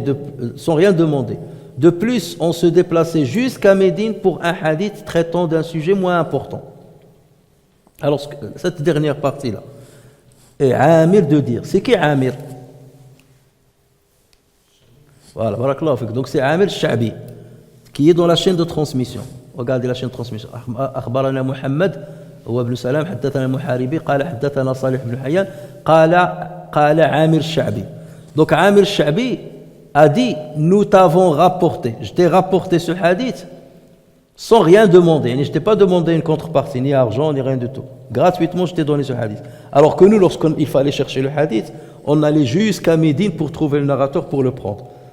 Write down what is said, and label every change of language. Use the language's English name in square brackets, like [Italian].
[French] De plus, on se déplaçait jusqu'à Médine pour un hadith traitant d'un sujet moins important. Alors, cette dernière partie-là, et Amir de dire, c'est qui Amir? Voilà, barakallahu fik. Donc c'est Amir Sha'bi, qui est dans la chaîne de transmission. Regardez la chaîne de transmission. [Arabic] أخبرنا محمد هو ابن سلام حدثنا المحاربي قال حدثنا صالح بن حيان قال عامر الشعبي. [French] Donc Amir Sha'bi a dit, nous t'avons rapporté, je t'ai rapporté ce hadith sans rien demander. Je t'ai pas demandé une contrepartie, ni argent, ni rien du tout. Gratuitement, je t'ai donné ce hadith. Alors que nous, lorsqu'il fallait chercher le hadith, on allait jusqu'à Médine pour trouver le narrateur pour le prendre.